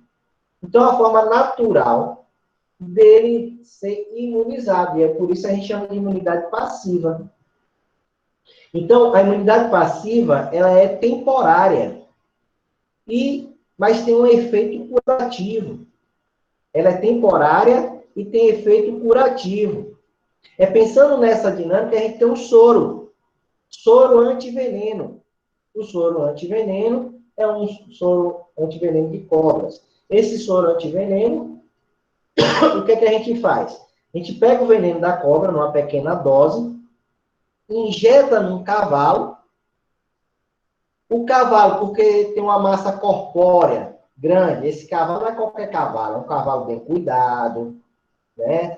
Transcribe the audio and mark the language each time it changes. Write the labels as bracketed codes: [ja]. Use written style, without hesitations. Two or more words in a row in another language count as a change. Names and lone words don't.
[pt] Então, a forma natural dele ser imunizado, e é por isso que a gente chama de imunidade passiva. Então, a imunidade passiva, ela é temporária, mas tem um efeito curativo. Ela é temporária e tem efeito curativo. É pensando nessa dinâmica, a gente tem um soro antiveneno. O soro antiveneno é um soro antiveneno de cobras. Esse soro antiveneno, o que é que a gente faz? A gente pega o veneno da cobra numa pequena dose, injeta num cavalo. O cavalo, porque tem uma massa corpórea grande, esse cavalo não é qualquer cavalo, é um cavalo bem cuidado, né?